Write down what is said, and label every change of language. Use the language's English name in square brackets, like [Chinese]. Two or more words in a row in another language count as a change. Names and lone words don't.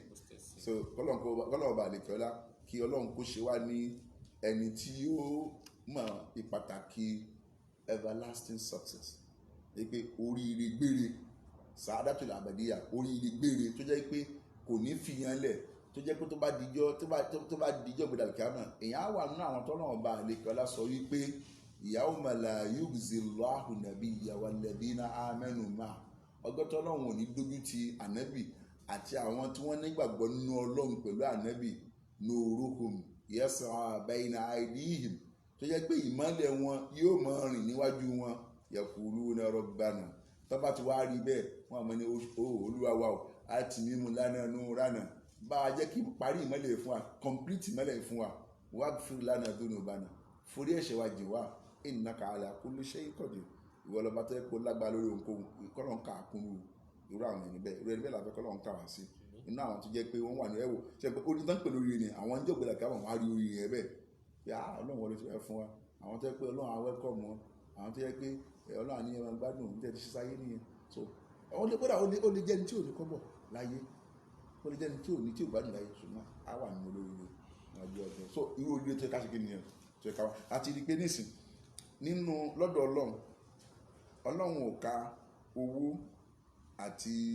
[Yoruba] So kọ́lọ́n bá lè kọ́lá kí ọlọ́run kó ṣe wá ní ẹni tí ó mọ ìpàtàkì [English] everlasting success [Yoruba] pé oríire gbére [Arabic] sàádàtul àbàdíyà [Yoruba] oríire gbére tó jẹ́ pé kò ní fìyàn lẹ̀ tó jẹ́ pé tó bá dijọ́ gbọdọ̀ kíámà èèyàn á wà nínú àwọn tọ́lọ́run bá lè kọ́lá sọ wípé [Arabic] yawma la yukhzillahu nabiyya walladhina amanu [Yoruba] ma ọgọ́tọ́ ọlọ́run ò ní dójú ti ànábì àti àwọn tí wọ́n nígbàgbọ́ nínú ọlọ́run pẹ̀lú ànábì [Arabic] nuruhum yas'a bayna aydihim [Yoruba] tó jẹ́ pé ìmọ́lẹ̀ wọn yóò máa rìn níwájú wọn [Arabic] yaquluna rabbana [Yoruba] tó bá ti wá rí bẹ́ẹ̀ wọ́n àmọ́ ní olúwa wa o [Arabic] atmim lana nurana [Yoruba] bá a jẹ́ kí parí ìmọ́lẹ̀ fún wa complete ìmọ́lẹ̀ fún wa [Arabic] waghfir lana dhunubana [Yoruba] forí ẹ̀ṣẹ̀ wa jì wá [Arabic] innaka ala kulli shay'in qadir [Yoruba] ìwọ lọ́ba tó yẹ kó lágbára lórí ohunkóhun ìkọlọ̀ ń kà á kún irú àwọn ẹni bẹ́ẹ̀ irú ẹni bẹ́ẹ̀ làbẹ́ kọ́lọ́ ń kà wá sí inú àwọn tó jẹ́ pé wọ́n wà ní ẹ̀wò ṣe pé orí tán pè lórí ni àwọn ń jọ̀gbẹ́lá kí àwọn wá rí orí yẹn bẹ́ẹ̀ pé ọlọ́run wọlé ti fẹ́ fún wa àwọn tó yẹ pé ọlọ́run á wẹ́kọ̀mù wọn àwọn tó yẹ pé ọlọ́run àní ẹran gbádùn òun tẹ̀ ti ṣe sáyé nìyẹn so ó lè jẹ́ ní tí ò ní kọ́bọ̀ láyé ó lè jẹ́ ní tí ò ní tí ò gbádùn láyé ṣùgbọ́n á wà nínú olóríire ọjọ́ ọjọ́ so irú oríire tó yẹ ká ṣe kí nìyẹn tó yẹ ká wá àti rí pé nísìn nínú lọ́dọ̀ ọlọ́run ò ka owó àti